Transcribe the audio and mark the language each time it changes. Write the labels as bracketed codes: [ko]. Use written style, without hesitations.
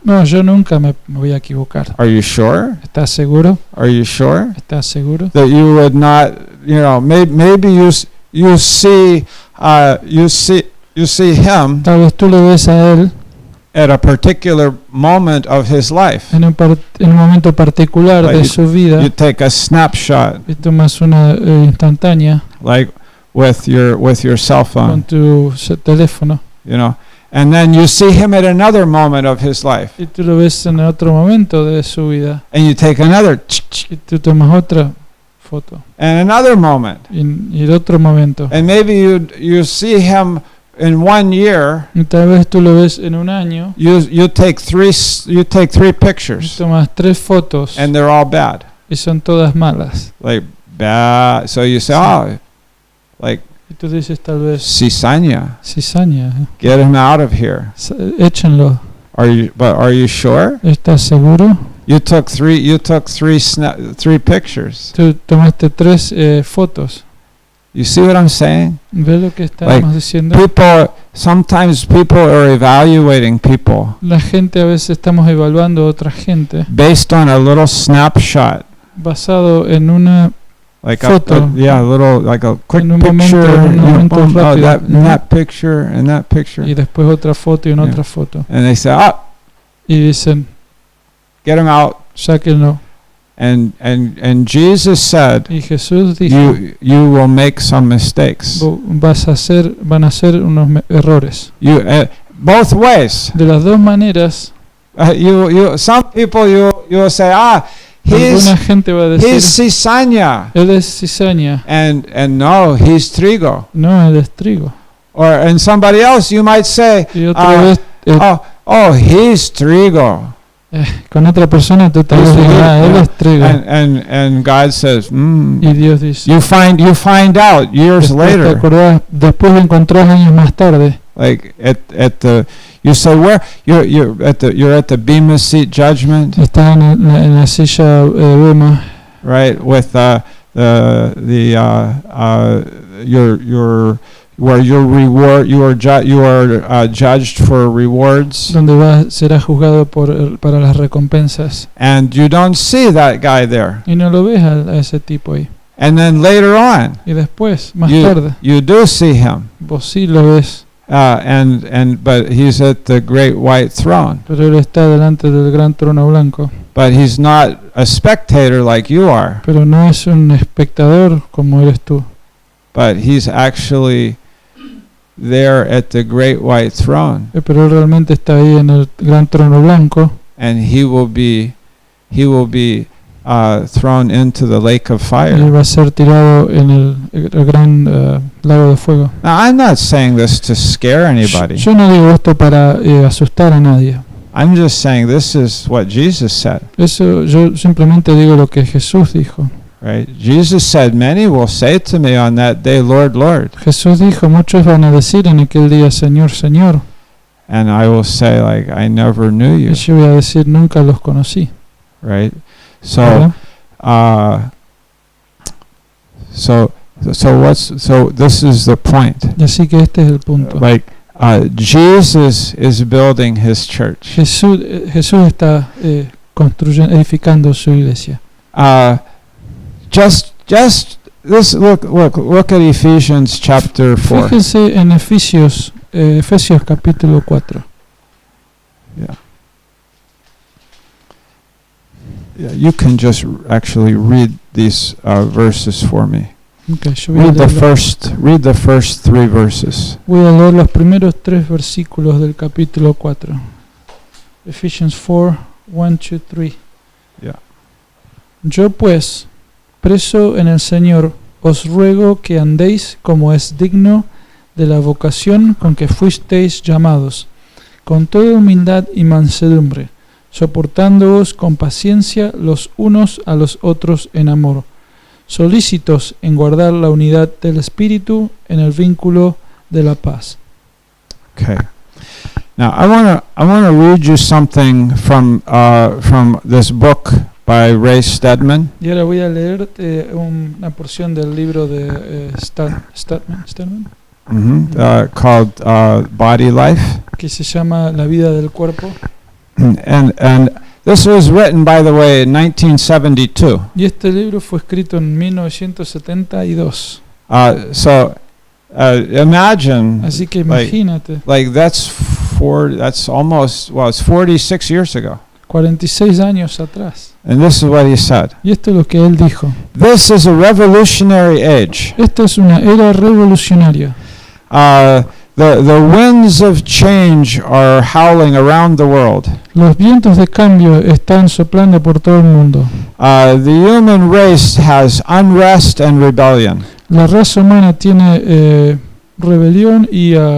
[es] No, yo nunca me voy a equivocar. [en] Are you sure? [es] ¿Estás seguro? [en] Are you sure? [es] ¿Estás seguro? [en] That you would not, maybe you see him. [es] Tal vez tú le ves a él [en] at a particular moment of his life. [es] En un momento particular de su vida. [en] You take a snapshot. [es] Y tomas una instantánea. [en] Like with your cell phone. [es] Con tu teléfono. [en] And then you see him at another moment of his life. [es] Y tú lo ves en otro momento de su vida. [en] And you take another. [es] Y tú tomas otra foto. [en] And another moment. [es] Y el otro momento. [en] And maybe you see him in 1 year. [es] Y tal vez tú lo ves en un año. [en] You take three pictures. [es] Y tomas 3 fotos. [en] And they're all bad. [es] Y son todas malas. [en] Like bad. So you say, like. [es] Y tú dices tal vez. [en] Cizaña. Get him out of here. [es] Échenlo. [en] Are you sure? [es] ¿Estás seguro? [en] You took three pictures. [es] Tú tomaste 3 fotos. [en] You see what I'm saying? [es] ¿Ves lo que estamos diciendo? [en] Sometimes people are evaluating people. [es] La gente a veces estamos evaluando a otra gente. [en] Based on a little snapshot. [es] Basado en una foto. [en] Like a quick picture. That picture and that picture. [es] Y después otra foto y otra foto. [en] And they say, [es] y dicen, [en] get him out. [es] Sáquenlo. [en] And Jesus said, [es] y Jesús dijo, [en] you will make some mistakes. [es] Van a hacer unos errores. [en] Both ways. [es] De las dos maneras. [en] Some people you will say, [es] alguna gente va a decir, [en] he's cizaña. [es] Él es cizaña. [en] And no, he's trigo. [es] No, él es trigo. [en] Or in somebody else, you might say, [es] Y otra vez, [en] he's trigo. [es] con otra persona tú tal vez digas, él es trigo. [en] And God says, [es] Y Dios dice, [en] you find out years [es] te [en] later. [es] acordás, después lo encontrás años más tarde. [en] Like you say, where you're at the Bema Seat Judgment. [es] Estás en la silla Bema. [en] Right, with your where your reward you are judged for rewards. [es] Donde serás juzgado para las recompensas. [en] And you don't see that guy there. [es] Y no lo ves a ese tipo ahí. [en] And then later on, [es] Y después, más tarde, [en] you do see him. [es] vos sí lo ves. [en] But he's at the great white throne. [es] Pero él está delante del gran trono blanco. [en] But he's not a spectator like you are. [es] Pero no es un espectador como eres tú. [en] But he's actually there at the great white throne. [es] Pero él realmente está ahí en el gran trono blanco. [en] And he will be thrown into the lake of fire. [es] Y va a ser tirado en el gran lago de fuego. [en] Now, I'm not saying this to scare anybody. [es] Yo no digo esto para asustar a nadie. [en] I'm just saying this is what Jesus said. [es] Eso yo simplemente digo lo que Jesús dijo. [en] Right? Jesus said, "Many will say to me on that day, Lord, Lord." [es] Jesús dijo, muchos van a decir en aquel día, Señor, Señor. [en] And I will say, like, I never knew you. [es] Y yo voy a decir, nunca los conocí. [en] Right? So, so this is the point. [es] Y así que este es el punto. [en] Like, Jesus is building his church. [es] Jesús está edificando su iglesia. [en] Just this. Look at Ephesians chapter 4. [es] Fíjense en Efesios capítulo 4. [en] Yeah, you can just actually read these verses for me. [es] Okay, yo voy [en] Read [es] a [en] the first 3 verses. [es] Voy a leer los primeros 3 versículos del capítulo 4. [en] Ephesians 4, 1, 2, 3. Yeah. [es] Yo pues, preso en el Señor, os ruego que andéis como es digno de la vocación con que fuisteis llamados, con toda humildad y mansedumbre, soportándoos con paciencia los unos a los otros en amor, solícitos en guardar la unidad del Espíritu en el vínculo de la paz. [en] Okay. Now I want to read you something from this book by Ray Stedman. [es] Y ahora voy a leer una porción del libro de Stedman, [en] Called Body Life. [es] Que se llama La Vida del Cuerpo. [en] And this was written, by the way, in 1972. [es] Y este libro fue escrito en 1972. [en] Imagine. [es] Así que imagínate. [en] Like that's almost, it's 46 years ago. [es] 46 años atrás. [en] And this is what he said. [es] Y esto es lo que él dijo. [en] This is a revolutionary age. [es] Esta es una era revolucionaria. [en] The winds of change are howling around the world. [es] Los vientos de cambio están soplando por todo el mundo. [en] The human race has unrest and rebellion. [es] La raza humana tiene rebelión y